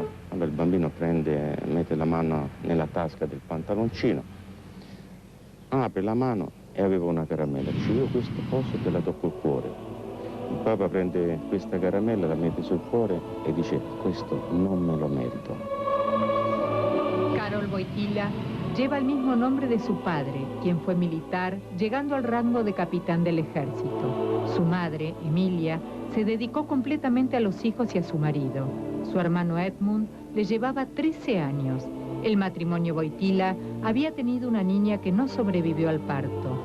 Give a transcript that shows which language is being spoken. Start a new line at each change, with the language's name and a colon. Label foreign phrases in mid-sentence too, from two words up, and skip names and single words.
Italian: Allora il bambino prende, mette la mano nella tasca del pantaloncino, apre la mano e aveva una caramella. Dice: "Io questa cosa te la tocco il cuore." Il Papa prende questa caramella, la mette sul cuore e dice: "Questo non me lo merito."
Spanish: Karol Wojtyła lleva el mismo nombre de su padre, quien fue militar, llegando al rango de capitán del ejército. Su madre, Emilia, se dedicó completamente a los hijos y a su marido. Su hermano Edmund le llevaba 13 años. El matrimonio Wojtyła había tenido una niña que no sobrevivió al parto.